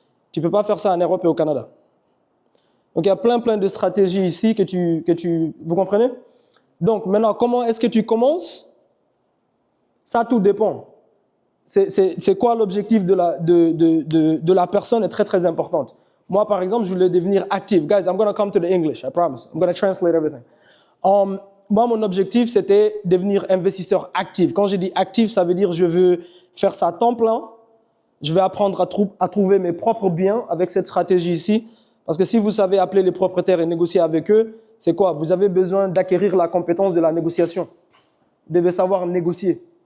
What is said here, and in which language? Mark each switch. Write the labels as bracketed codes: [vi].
[fr] Tu ne peux pas faire ça en Europe et au Canada. Donc, il y a plein de stratégies ici vous comprenez? Donc, maintenant, comment est-ce que tu commences? Ça, tout dépend. c'est quoi l'objectif de la personne est très très importante. Moi, par exemple, je voulais devenir active. [en] Guys, I'm going to come to the English, I promise. I'm going to translate everything. [fr] Moi, mon objectif, c'était devenir investisseur actif. Quand je dis actif, ça veut dire je veux faire ça à temps plein. Je vais apprendre à trouver mes propres biens avec cette stratégie ici. Parce que si vous savez appeler les propriétaires et négocier avec eux, c'est quoi? Vous avez besoin d'acquérir la compétence de la négociation. Vous devez savoir négocier.